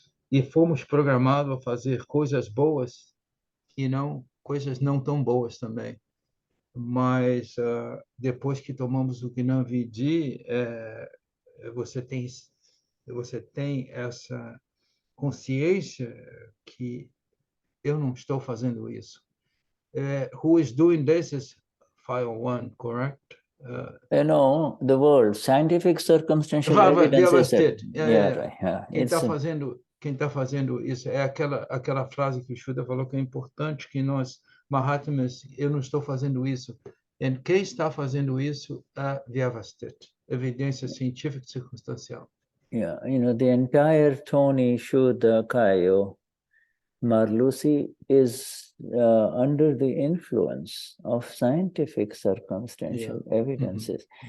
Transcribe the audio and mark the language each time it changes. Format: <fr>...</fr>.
<pt>E fomos programados a fazer coisas boas e coisas não tão boas também. Mas depois que tomamos o Gnani Vidhi, você tem essa consciência que eu não estou fazendo isso.</pt> <en>Who is doing this is file 1, correct? No, the word scientific circumstantial evidence is right. Yeah.</en> <pt>Quem está fazendo isso é aquela frase que o Shuddha falou que é importante, que nós, Mahatmas, eu não estou fazendo isso. E quem está fazendo isso é Vyavastit, evidência científica e circunstancial.</pt> <en>Yeah, the entire Tony, Shuddha, Kayo, Marlusi is under the influence of scientific circumstantial evidences.</en>